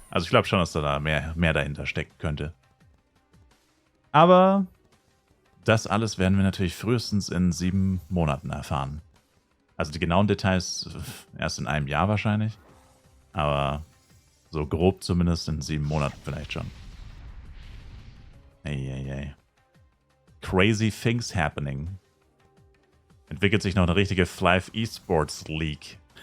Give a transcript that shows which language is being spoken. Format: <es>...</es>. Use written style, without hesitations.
<de>Also ich glaube schon, dass da mehr dahinter stecken könnte. Aber das alles werden wir natürlich frühestens in 7 Monaten erfahren. Also die genauen Details erst in einem Jahr wahrscheinlich. Aber so grob zumindest in 7 Monaten vielleicht schon. Ey.</de> <en>Crazy things happening.</en> <de>Entwickelt sich noch eine richtige Flive Esports League.</de>